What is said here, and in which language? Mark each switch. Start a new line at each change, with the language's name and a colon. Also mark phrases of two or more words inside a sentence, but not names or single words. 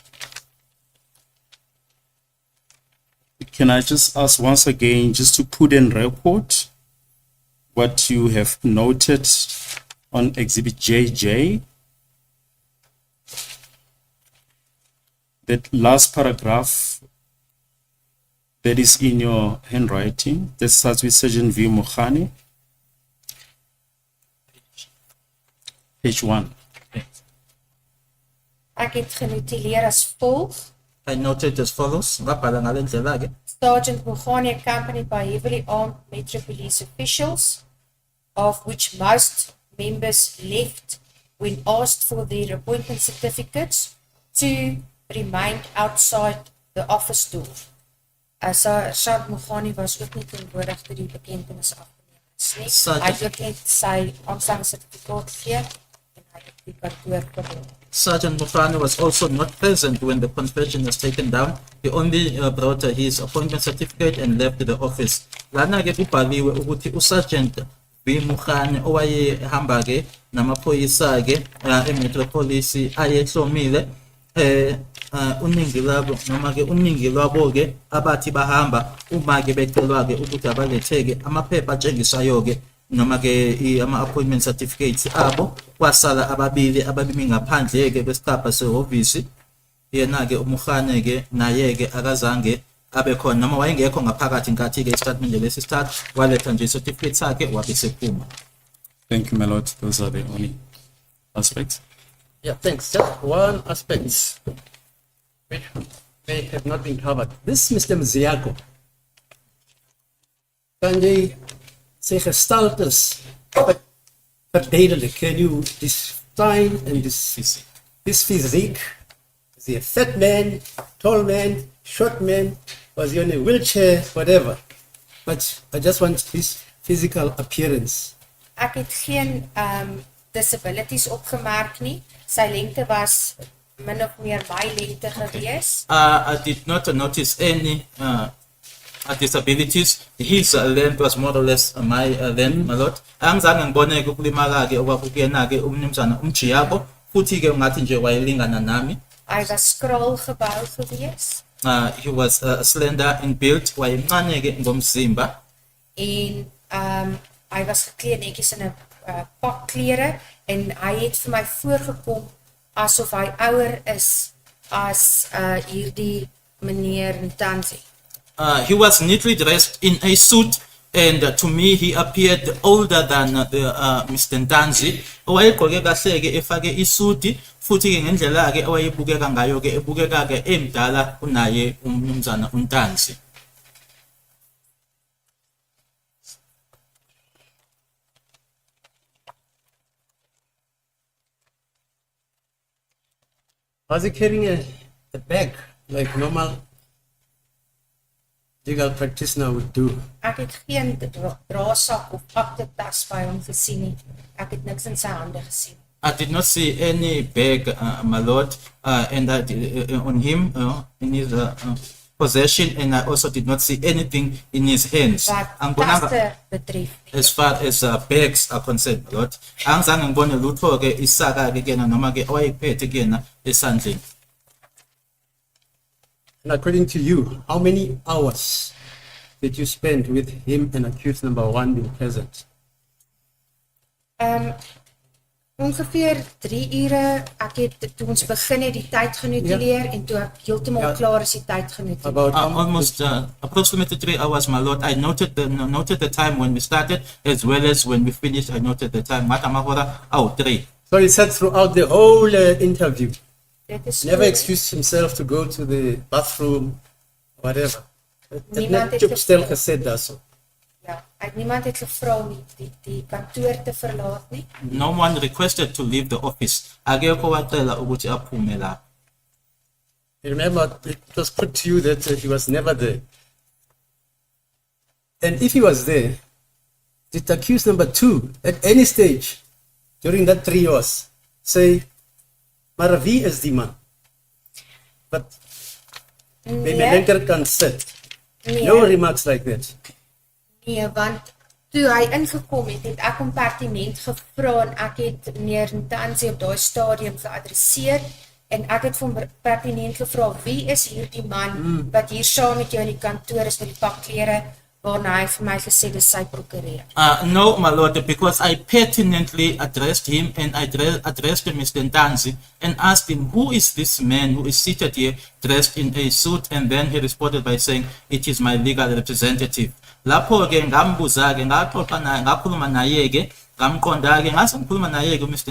English: Can I just ask once again, just to put in record what you have noted on Exhibit JJ? That last paragraph that is in your handwriting, that starts with Sergeant V. Muhlapi. Page 1.
Afrikaans: Ek het genotuleer as volg.
English: I noted as follows,
Zulu: ngabhala ngale ndlela ke.
English: Sergeant Muhlapi accompanied by heavily armed Metro Police officials, of which most members left when asked for their appointment certificates, to remain outside the office door.
Afrikaans: Sergeant Muhlapi was ook nie teenwoordig toe die bekentenis afgeneem is nie. Sergeant- Hy het ook net sy aanstellingssertifikaat gegee en hy het die kantoor verlaat.
English: Sergeant Muhlapi was also not present when the confession was taken down. He only brought his appointment certificate and left the office.
Zulu: Lana ke kubhaliwe ukuthi uSergeant V. Muhlapi owayehamba ke namaphoyisa ke eMetropolis ayehlomile uningi labo noma ke uningi lwabo ke abathi bahamba uma ke becelwa ke ukuthi abaletheke amaphepha atshengisayo ke noma ke ama
English: appointment certificates
Zulu: abo, kwasala ababili ngaphandle ke besigaba sehhovisi. Yena ke uMuhlapi ke naye ke akazange abe khona noma wayengekho ngaphakathi nkathi ke statement lesi sithathu, waletha nje certificate sakhe wabe sephuma.
English: Thank you, my lord. Those are the only aspects. Yeah, thanks. Just one aspect which may have not been covered. This Mr.
Afrikaans: Mziako, kan jy sy gestaltes verduidelik?
English: Can you define and this physique? Is he a fat man, tall man, short man? Was he on a wheelchair, whatever? But I just want his physical appearance.
Afrikaans: Ek het geen disabilities opgemerk nie. Sy lengte was min of meer my lengte gewees.
English: I did not notice any disabilities. His length was more or less my length, my lord.
Zulu: Angizange ngibone ukulimala ke okwakuyena ke umnumzana umjiyabo, futhi ke ungathi nje wayelingana nami.
Afrikaans: Hy was skraal gebou gewees
English: He was slender in build,
Zulu: wayemncane ke ngomzimba.
Afrikaans: en hy was geklee netjies in 'n pak klere en hy het vir my voorgekom asof hy ouer is as hierdie meneer Ntanzi.
English: He was neatly dressed in a suit, and to me he appeared older than Mr. Ntanzi.
Zulu: Owayegqoke kahle ke efake isuti, futhi ke ngendlela ke owayebukeka ngayo ke ebukeka ke emdala kunaye umnumzana uNtanzi.
English: Was he carrying a bag like normal legal practitioner would do?
Afrikaans: Ek het geen draasak of aktetas by hom gesien nie. Ek het niks in sy hande gesien.
English: I did not see any bag, my lord, and on him in his possession, and I also did not see anything in his hands.
Afrikaans: Wat taste betref.
English: As far as bags are concerned, my lord,
Zulu: angizange ngibone lutho ke isaka ke kena noma ke owayephethe kena esandleni.
English: And according to you, how many hours did you spend with him and accused number 1 being present?
Afrikaans: Ongeveer 3 ure. Ek het toe ons begin het die tyd genotuleer en toe ek heeltemal Ja. klaar is die tyd genotuleer.
English: About Almost approximately 3 hours, my lord. I noted the time when we started as well as when we finished. I noted the time. Matamahora, 3. So he said throughout the whole interview,
Afrikaans: Dit is
English: never so. excused himself to go to the bathroom, whatever.
Afrikaans: Het Niemand net het op stel gevra. gesê daar so. Ja, niemand het gevra om die kantoor te verlaat nie.
English: No one requested to leave the office.
Zulu: Akekho wacela ukuthi aphume lapho.
English: Remember, it was put to you that he was never there. And if he was there, did accused number 2 at any stage during that 3 years say, Maravi is the man? But maybe Lenker can sit. No remarks like that.
Afrikaans: Nee, want toe hy ingekom het ek hom pertinent gevra en ek het meneer Ntanzi op daai stadium geadresseer en ek het vir hom pertinent gevra wie is hierdie man wat hier saam met jou in die kantoor is met die pak klere waarna hy vir my gesê dis sy prokureur.
English: No, my lord, because I pertinently addressed him and I addressed Mr. Ntanzi and asked him, who is this man who is seated here dressed in a suit? And then he responded by saying, it is my legal representative.
Zulu: Lapho ke ngambuza ke ngaxoxa naye ngakhuluma naye ke ngamqonda ke ngase ngikhuluma naye ke Mr.